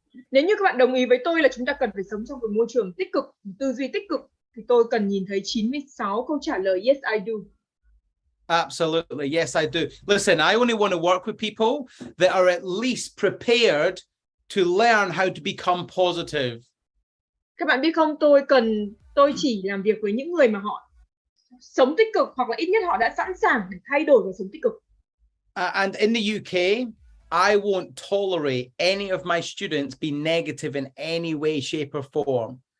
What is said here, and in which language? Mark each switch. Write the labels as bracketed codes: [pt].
[vi] Nếu như các bạn đồng ý với tôi là chúng ta cần phải sống trong một môi trường tích cực, tư duy tích cực, thì tôi cần nhìn thấy 96 câu trả lời [en] yes I do. Absolutely, yes I do. Listen, I only want to work with people that are at least prepared to learn how to become positive. [vi] Các bạn biết không, tôi chỉ làm việc với những người mà họ sống tích cực, hoặc là ít nhất họ đã sẵn sàng để thay đổi và sống tích cực. [en] And in the UK, I won't tolerate any of my students be negative in any way, shape or form.